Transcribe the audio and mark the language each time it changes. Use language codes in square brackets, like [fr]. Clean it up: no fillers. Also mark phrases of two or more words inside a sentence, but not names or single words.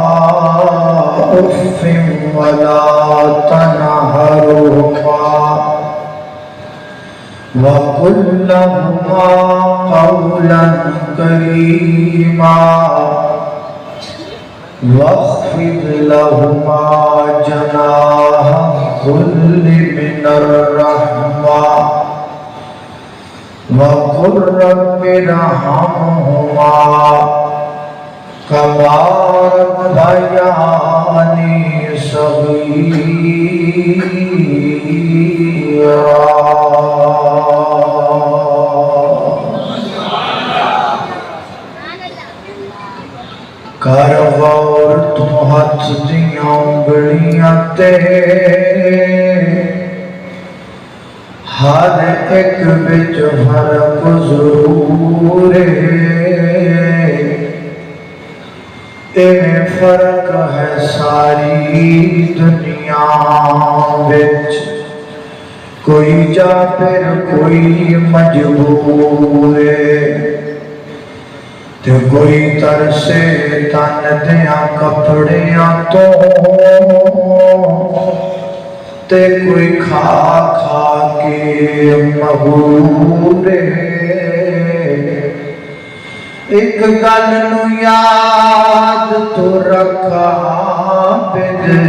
[ar] أف ولا تنهرهما وقل لهما قولا كريما واخفض لهما جناح الذل من الرحمة وقل رب ارحمهما كما ربياني صغيرا. [pa] کر غور تو ہاتھ دیاں انگلیاں تے ہر ایک بچ فرق ضرور ایویں فرق ہے ساری دنیا بچ کوئی جابر کوئی مجبور تے کوئی ترسے تن دیاں کپڑیاں تو تے کوئی کھا کھا کے مغرور ایک گل نو یاد تو رکھا بد